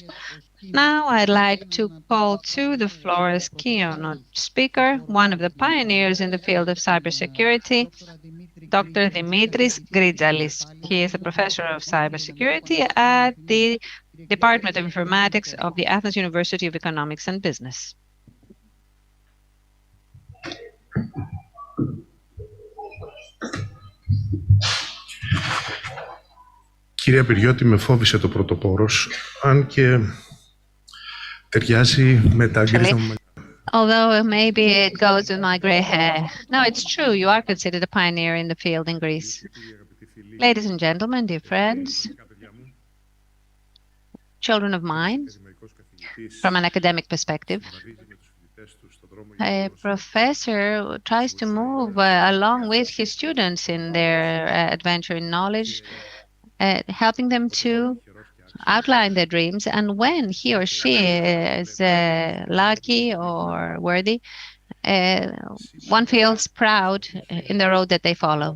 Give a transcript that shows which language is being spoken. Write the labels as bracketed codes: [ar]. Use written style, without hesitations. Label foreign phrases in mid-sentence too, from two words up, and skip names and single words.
[en] Now I'd like to call to the floor as keynote speaker, one of the pioneers in the field of cybersecurity, Dr. Dimitris Gritzalis. He is a professor of cybersecurity at the Department of Informatics of the Athens University of Economics and Business. [el] Κύριε Πυριώτη, με φόβησε το πρωτοπόρος, αν και ταιριάζει με τα γκρίζα μου. [en] Although maybe it goes with my gray hair. No, it's true. You are considered a pioneer in the field in Greece. Ladies and gentlemen, dear friends, children of mine, from an academic perspective, a professor tries to move along with his students in their adventure in knowledge, helping them to outline their dreams, and when he or she is lucky or worthy, one feels proud in the road that they follow.